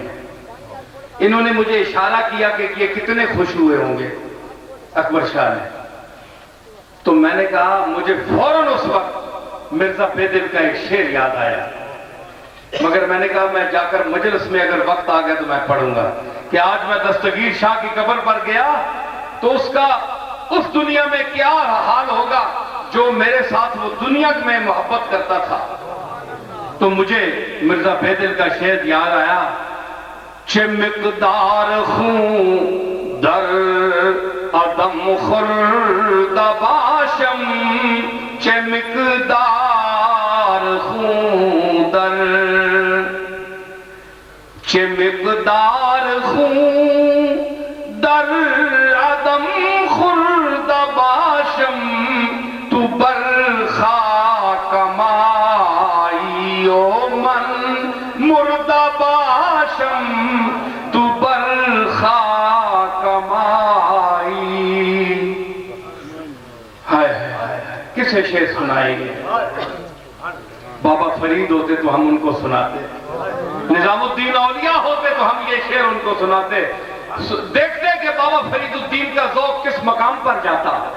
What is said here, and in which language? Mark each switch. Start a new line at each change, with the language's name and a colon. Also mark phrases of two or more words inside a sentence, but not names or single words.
Urdu: انہوں نے مجھے اشارہ کیا کہ یہ کتنے خوش ہوئے ہوں گے اکبر شاہ نے، تو میں نے کہا مجھے فوراً اس وقت مرزا بیدل کا ایک شعر یاد آیا، مگر میں نے کہا میں جا کر مجلس میں اگر وقت آ گیا تو میں پڑھوں گا کہ آج میں دستگیر شاہ کی قبر پر گیا تو اس کا اس دنیا میں کیا حال ہوگا جو میرے ساتھ وہ دنیا میں محبت کرتا تھا۔ تو مجھے مرزا بیدل کا شعر یاد آیا،
Persian: چه مقدار خون در عدم خورد باشم، چه مقدار خون در، چه مقدار خون در عدم خورد باشم، تو بر خاک مایی و من مرده باشم، تو بر خاک مایی۔
Urdu: ہائے کسے شعر سنائیں گے؟ بابا فرید ہوتے تو ہم ان کو سناتے، نظام الدین اولیاء ہوتے تو ہم یہ شعر ان کو سناتے، دیکھتے کہ بابا فرید الدین کا ذوق کس مقام پر جاتا۔